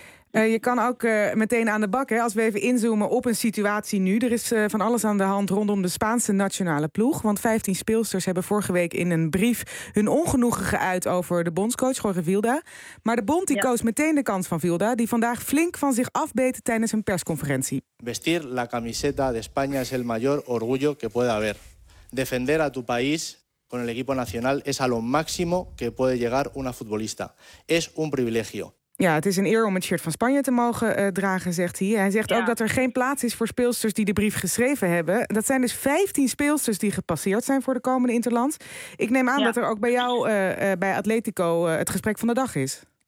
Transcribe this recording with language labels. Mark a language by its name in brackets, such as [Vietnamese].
[Dutch] Je kan ook meteen aan de bak, hè, als we even inzoomen op een situatie nu. Er is van alles aan de hand rondom de Spaanse nationale ploeg. Want 15 speelsters hebben vorige week in een brief hun ongenoegen geuit over de bondscoach Jorge Vilda. Maar de bond die koos meteen de kant van Vilda, die vandaag flink van zich afbeet tijdens een persconferentie. [Spanish] Vestir la camiseta de España es el mayor orgullo que puede haber. Defender a tu país con el equipo nacional es a lo máximo que puede llegar una futbolista. Es un privilegio. [Dutch] Ja, het is een eer om het shirt van Spanje te mogen dragen, zegt hij. Hij zegt ook dat er geen plaats is voor speelsters die de brief geschreven hebben. Dat zijn dus 15 speelsters die gepasseerd zijn voor de komende Interland. Ik neem aan dat er ook bij jou, bij Atletico, het gesprek van de dag is.